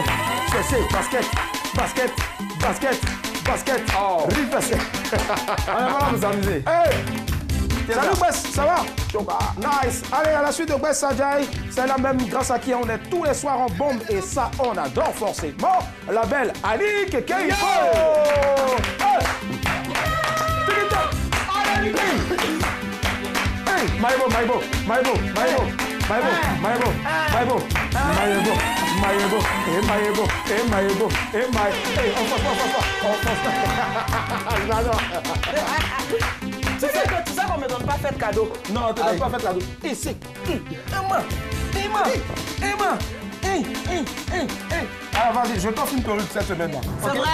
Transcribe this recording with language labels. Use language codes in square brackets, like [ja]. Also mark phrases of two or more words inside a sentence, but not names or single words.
[fr] C'est basket, basket, basket, basket. Oh. Rive basket. On va vous amuser. Hey. Salut Bess, ça va? Nice. Allez, à la suite de Bess Sajai, c'est la même grâce à qui on est tous les soirs en bombe et ça, on adore forcément. La belle Annick Keiko. Maïbo, Maïbo, Maïbo, Maïbo, Maïbo, Maïbo, Maïbo, Maïbo, Maïbo, et Maïbo, et Maïbo, et Maïbo, et on force. J'adore. Tu sais qu'on ne me donne pas fait de cadeau. Non, on ne te donne pas fait de cadeau. Et c'est Emma, Emma, Emma, Alors vas-y, je t'offre une perruque cette semaine-là. C'est vrai?